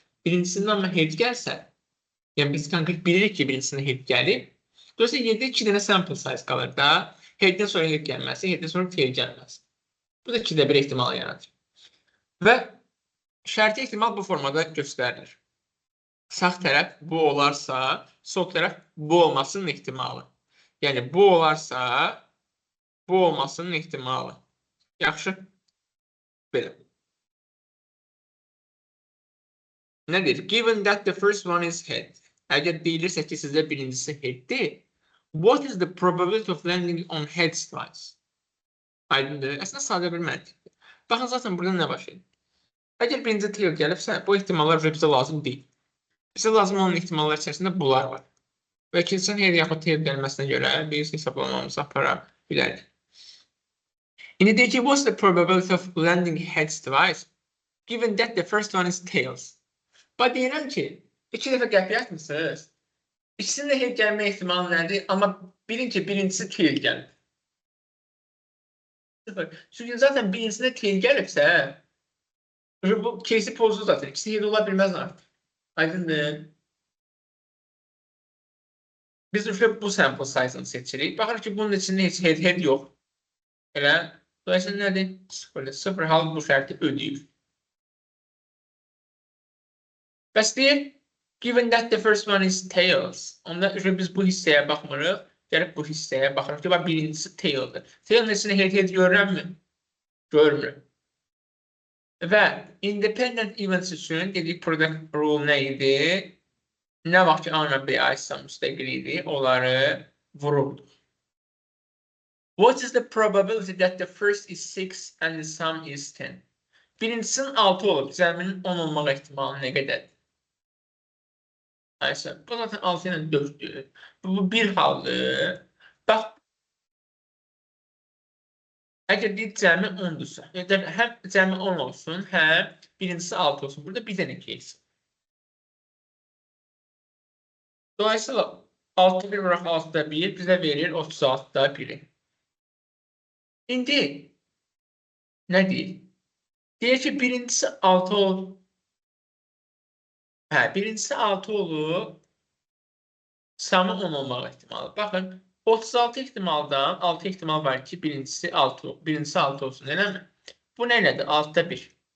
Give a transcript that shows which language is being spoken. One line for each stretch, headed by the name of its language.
Azerbaijani: Birincisinin amma hep gəlsə, yəni biz konkret bilirik ki, birincisinin hep gəlib, dolayısıyla yerdə 2 dənə sample size qalır da, hepdən sonra hep gəlməsi, hepdən sonra fail gəlməsi. Bu da 2də bir ehtimal yaradır. Və şərti ehtimal bu formada göstərilir. Sağ tərəf bu olarsa, sol tərəf bu olmasının ehtimalı. Yəni bu olarsa, bu olmasının ehtimalı. Yaxşı. Belə. Nədir?
English: Given that the first one is head.
Azerbaijani: Əgər deyilirsə ki, sizdə birincisi headdir,
English: what is the probability of landing on heads twice?
Azerbaijani: Aydındır. Əslində sadə bir məntiqdir. Baxın, zaten burada nə baş edir? Əgər birinci tail gəlibsə, bu ehtimallar bizə lazım deyil. Bizə lazım olan ehtimallar içərisində bunlar var. Və ikincisi head yaxud tail gəlməsinə görə biz hesablamamızı apara bilərik. İndi deyək ki,
English: what's the probability of landing heads twice? Given that the first one is tails.
Azerbaijani: Bax, deyirəm ki, 2 dəfə qəpiyə atmışsınız. İkisinin də head gəlmə ehtimalı nədir? Amma bilin ki, birincisi tail gəlib. Çünki zaten birincisində tail gəlibsə, bu case'i pozdu zaten. İkisi head ola bilməz artıq. Aydındır. Biz bu sample size-ını seçirik. Baxırıq ki, bunun içində heç head yox. Elə. Dolayısıyla nədir? 0. 0 hal bu şərti ödəyir. Bəs deyil,
English: given that the first one is tails.
Azerbaijani: Onda biz bu hissəyə baxmırıq. Gəlib bu hissəyə baxırıq ki, birincisi taildir. Tailin içində head görürəm mi? Görmürəm. Və independent events üçün dedik product rule nə idi? Nə vaxt ki, A və B aidsə müstəqil idi, onları vururduq.
English: What is the probability that the first is 6 and the sum is 10?
Azerbaijani: Birincisinin 6 olub, cəminin 10 olmaq ehtimalı nə qədərdir? Ayşə, bu zaten 6 ilə 4'dür. Bu bir haldır. Bax, əgər deyil cəmi 10'dursa, həm cəmi 10 olsun, həm birincisi 6 olsun. Burada bir dənə case. Dolayısıyla 6'da 1 bırak 6'da 1 bizə verir 36'da 1'i. İndi nə deyil? Deyək ki, birincisi 6 olub. Birincisi 6 olub. Samı 10 olmaq ehtimalı. Baxın, 36 ehtimaldan 6 ehtimal var ki, birincisi 6 olsun, eləmi? Bu nə elədir? 6'da 1.